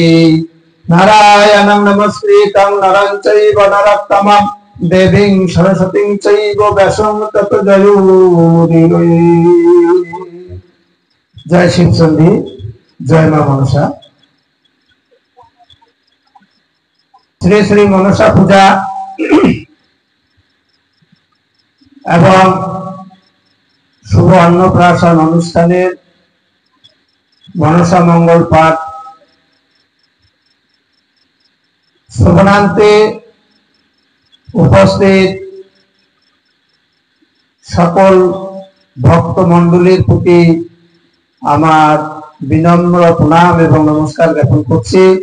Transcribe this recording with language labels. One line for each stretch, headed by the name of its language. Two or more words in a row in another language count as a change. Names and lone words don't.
Sanskrit: नारायणं नमस्कृतं नरं चैव नरोत्तमं देवीं सरस्वतीं चैव व्यासं ततो जयोमुदीरये।
Bangla: জয় শিব সন্ধি, জয় মা মনসা। শ্রী শ্রী মনসা পূজা এবং শুভ অন্নপ্রাশন অনুষ্ঠানের মনসা মঙ্গল পাঠ শ্রবণান্তে উপস্থিত সকল ভক্ত মণ্ডলীর প্রতি আমার বিনম্র প্রণাম এবং নমস্কার জ্ঞাপন করছি।